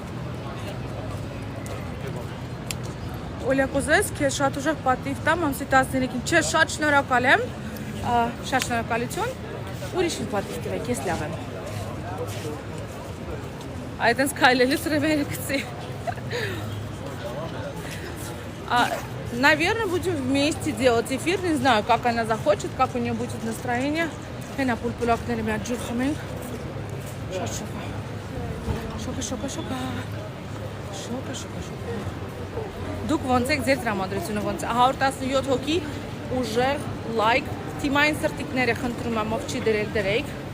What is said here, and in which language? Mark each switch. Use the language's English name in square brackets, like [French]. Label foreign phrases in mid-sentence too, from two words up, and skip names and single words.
[Armenian] Օլյա կուզես, քեզ շատ ուժեղ պատիվ տամ ամսի 13-ին։ Չէ, շատ շնորհակալ եմ։ Շատ շնորհակալություն։ Ուրիշ պատիվ տվեք, ես լավ եմ։ Այդտենց քայլելուց ռևերը գցի։ [Russian] Наверное, будем вместе делать эфир. Не знаю, как она захочет, как у нее будет настроение. [Armenian] Հենա պուլպուլակները մի հատ ջուր խմենք։ Շատ շոկա։ Շոկա, շոկա, շոկա։ Շոկա, շոկա, շոկա։ Դուք ոնց եք ձեր տրամադրությունը ոնց է։ 117 հոգի ուժեղ լայք, թիմային սրտիկները խնդրում եմ, ով չի դրել դրեք։